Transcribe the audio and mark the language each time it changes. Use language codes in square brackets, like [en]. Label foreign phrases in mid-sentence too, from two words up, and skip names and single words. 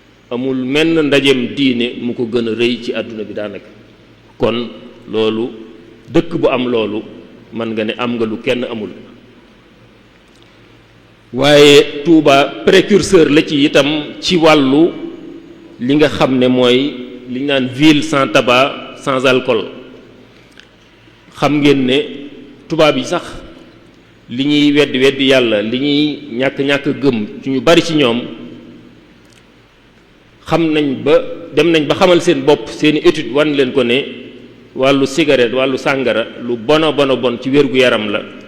[wo] Amul menn ndajeem diine mu ko gën a rëy ci àdduna bi daanaka. Kon loolu, dëkk bu am loolu, man nga ne am nga lu kenn amul. Waaye Touba précurseur la ci itam, ci wàllu li nga xam ne mooy li ñu naan [fr] ville sans tabac, sans alcool. [wo] Xam ngeen ne tubaab yi sax, li ñuy weddi weddi Yàlla, li ñuy ñàkk ñàkk gëm ci ñu bari ci ñoom, xam nañ ba, dem nañ ba xamal seen bopp, seeni étude wan leen ko ne wàllu cigarette, wàllu sàngara, lu bona bona bon ci wér-gu-yaram la.